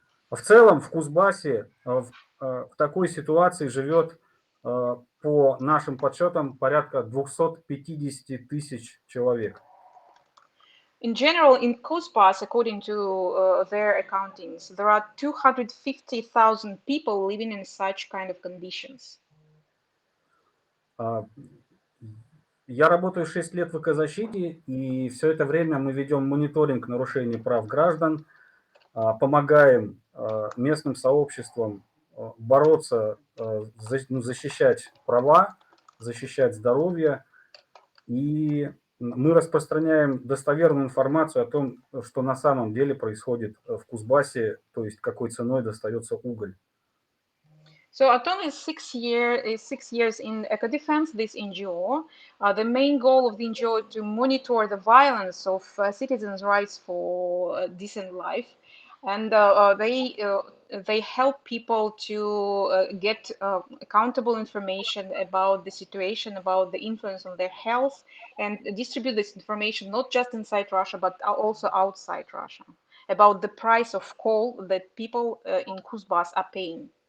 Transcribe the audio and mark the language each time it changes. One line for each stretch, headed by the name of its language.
Russian: В целом в Кузбассе в такой ситуации живет, по нашим подсчетам, порядка 250 тысяч человек.
English: In general, in Kuzbas, according to their accountings, there are 250,000 people living in such kind of conditions.
Russian: Я работаю 6 лет в экозащите, и все это время мы ведем мониторинг нарушений прав граждан, помогаем местным сообществам бороться, защищать права, защищать здоровье, и мы распространяем достоверную информацию о том, что на самом деле происходит в Кузбассе, то есть какой ценой достается уголь.
English: So Anton is 6 years in Eco-Defense, this NGO. The main goal of the NGO is to monitor the violence of citizens' rights for a decent life, and they help people to get accountable information about the situation, about the influence on their health, and distribute this information not just inside Russia but also outside Russia about the price of coal that people in Kuzbas are paying.